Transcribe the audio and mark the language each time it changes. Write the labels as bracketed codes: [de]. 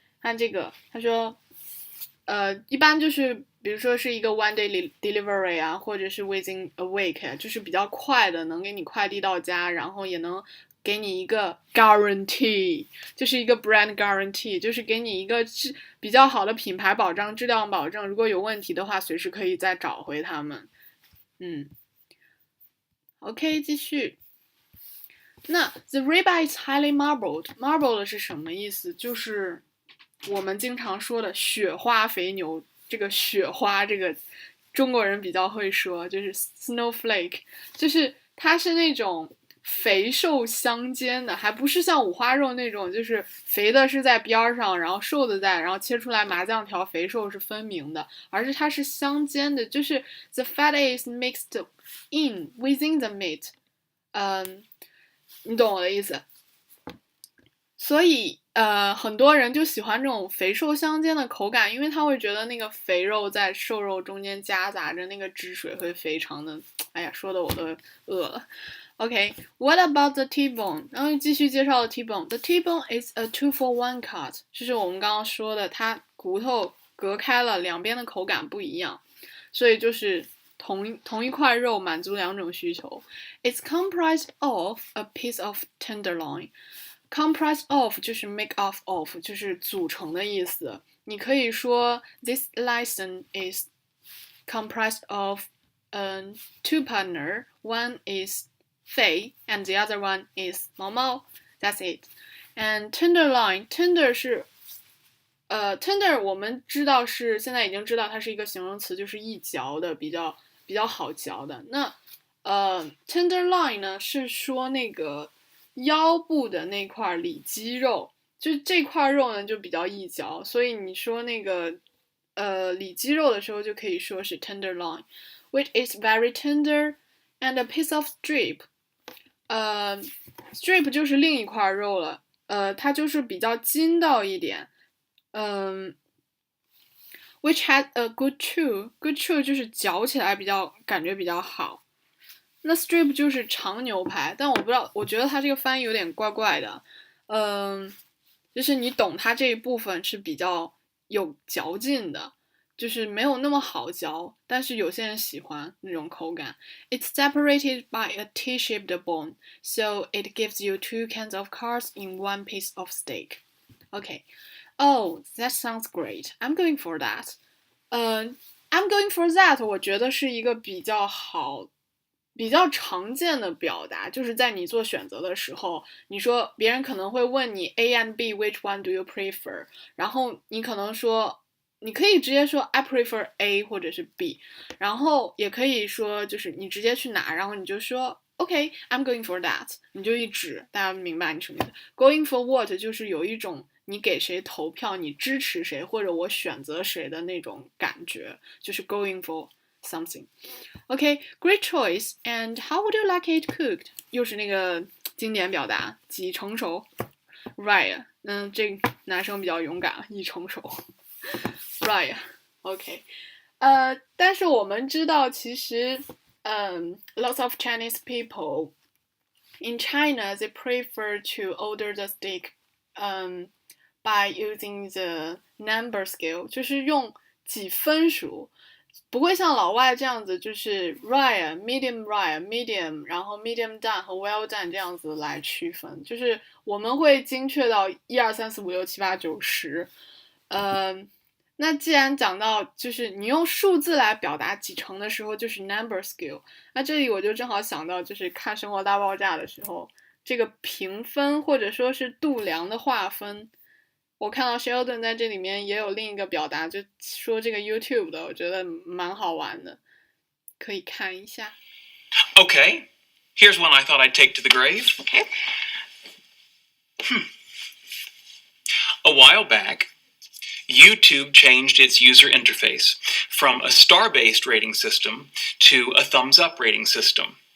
[zh] 看这个，他说一般就是比如说是一个 [en] one day delivery [zh] 啊，或者是 [en] within a week [zh] 啊，就是比较快的，能给你快递到家，然后也能给你一个 guarantee， 就是一个 [en] brand guarantee， [zh] 就是给你一个比较好的品牌保障、质量保证，如果有问题的话，随时可以再找回他们。 OK， 继续。那 [en] the ribeye is highly marbled， marbled [zh] 是什么意思？就是我们经常说的雪花肥牛。这个雪花，这个中国人比较会说，就是 snowflake， 就是它是那种肥瘦相间的，还不是像五花肉那种，就是肥的是在边上，然后瘦的在，然后切出来麻酱条，肥瘦是分明的，而是它是相间的，就是 [en] the fat is mixed within the meat， [zh] 你懂我的意思。所以很多人就喜欢这种肥瘦相间的口感，因为他会觉得那个肥肉在瘦肉中间夹杂着那个汁水会非常的，哎呀，说的我都饿了。 [en] OK， what about the T-bone？ [zh] 然后继续介绍了 T-bone。 [en] The T-bone is a 2-for-1 cut， [zh] 就是我们刚刚说的，它骨头隔开了，两边的口感不一样，所以就是同一块肉满足2种需求。 [en] It's comprised of a piece of tenderloin。Comprised of [zh] 就是 [en] make up of， [zh] 就是组成的意思。 [en] 你可以说 this lesson is comprised of two partner, one is Fei and the other one is 毛毛。 That's it. [zh] And tenderloin, tender 是tender 我们知道是现在已经知道它是一个形容词，就是易嚼的，比较好嚼的。那tenderloin 呢是说那个腰部的那块里肌肉，就这块肉呢就比较易嚼，所以你说那个里肌肉的时候就可以说是 tenderloin, [en] which is very tender, and a piece of strip. [zh] Strip 就是另一块肉了，它就是比较筋道一点。 [en] Which has a good chew. [zh] Good chew 就是嚼起来感觉比较好。那 strip 就是长牛排，但我不知道，我觉得它这个翻译有点怪怪的。就是你懂它这一部分是比较有嚼劲的，就是没有那么好嚼，但是有些人喜欢那种口感。 [en] It's separated by a T-shaped bone, so it gives you 2 kinds of cuts in 1 piece of steak. Okay. Oh, that sounds great. I'm going for that. I'm going for that. [zh] 我觉得是一个比较好比较常见的表达，就是在你做选择的时候，你说别人可能会问你 [en] A and B which one do you prefer， [zh] 然后你可能说，你可以直接说 [en] I prefer A [zh] 或者是 B， 然后也可以说就是你直接去拿，然后你就说 [en] OK I'm going for that， [zh] 你就一指，大家明白你什么意思。 [en] Going for what [zh] 就是有一种你给谁投票，你支持谁或者我选择谁的那种感觉，就是 [en] going for something. Okay, great choice. And how would you like it cooked? [zh] 又是那个经典表达，几成熟 ？ [en] Right. [zh] 这男生比较勇敢，一成熟。 [en] Right. OK. [zh] 但是我们知道，其实 [en] lots of Chinese people in China they prefer to order the steak by using the number scale， [zh] 就是用几分数。不会像老外这样子，就是 rare、medium、然后 medium done 和 well done 这样子来区分，就是我们会精确到1、2、3、4、5、6、7、8、9、10。那既然讲到就是你用数字来表达几成的时候，就是 number scale。那这里我就正好想到，就是看《生活大爆炸》的时候，这个评分或者说是度量的划分。我看到 Sheldon 在这里面也有另一个表达，就说这个 YouTube 的，我觉得蛮好玩的，可以看一下。 [en] Okay, here's one I thought I'd take to the grave. Okay. A while back, YouTube changed its user interface from a star-based rating system to a thumbs-up rating system.